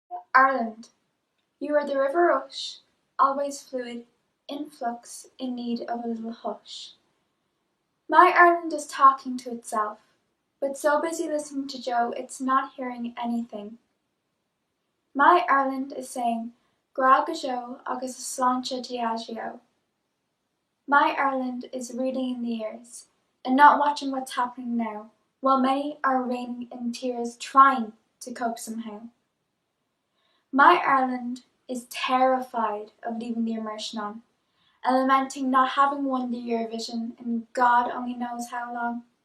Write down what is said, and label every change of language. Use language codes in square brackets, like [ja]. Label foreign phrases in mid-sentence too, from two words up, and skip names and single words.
[en] Ireland, you are the river rush, always fluid, in flux, in need of a little hush. My Ireland is talking to itself, but so busy listening to Joe it's not hearing anything. My Ireland is saying, [ga] Gra go Joe agus a sláinte Diageo. [en] My Ireland is reading in the ears, and not watching what's happening now, while many are raining in tears trying to cope somehow. My Ireland is terrified of leaving the immersion on, and lamenting not having won the Eurovision in God only knows how long.